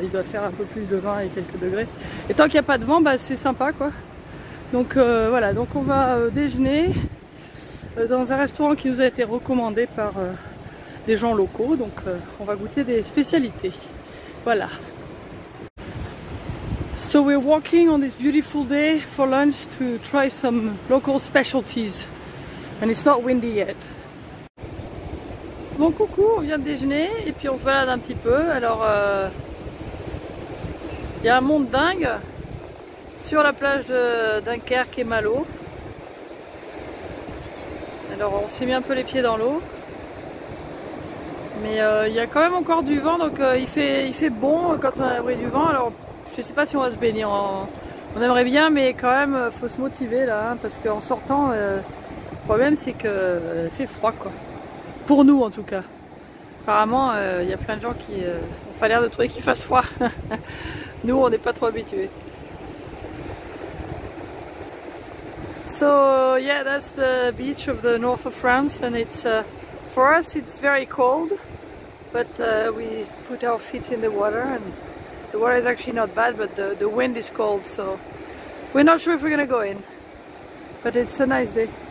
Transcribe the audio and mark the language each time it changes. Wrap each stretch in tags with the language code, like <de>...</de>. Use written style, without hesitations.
<fr>Il doit faire un peu plus de 20 et quelques degrés. Et tant qu'il n'y a pas de vent, bah, c'est sympa, quoi. Donc voilà, donc on va déjeuner dans un restaurant qui nous a été recommandé par des gens locaux. Donc on va goûter des spécialités. Voilà.</fr> <en>So we're walking on this beautiful day for lunch to try some local specialties. And it's not windy yet.</en> <fr>Bon coucou, on vient de déjeuner et puis on se balade un petit peu. Alors il y a un monde dingue sur la plage de Dunkerque et Malo. Alors on s'est mis un peu les pieds dans l'eau. Mais il y a quand même encore du vent, donc il fait bon quand on a l'abri du vent. Alors je sais pas si on va se baigner, on aimerait bien, mais quand même faut se motiver là, hein, parce qu'en sortant, le problème c'est qu'il fait froid, quoi. Pour nous en tout cas. Apparemment il y a plein de gens qui n'ont pas l'air de trouver qu'il fasse froid. Nous on n'est pas trop habitués.</fr> <en>So yeah, that's the beach of the north of France, and it's for us it's very cold, but we put our feet in the water, and the water is actually not bad, but the wind is cold, so we're not sure if we're gonna go in, but it's a nice day.</en>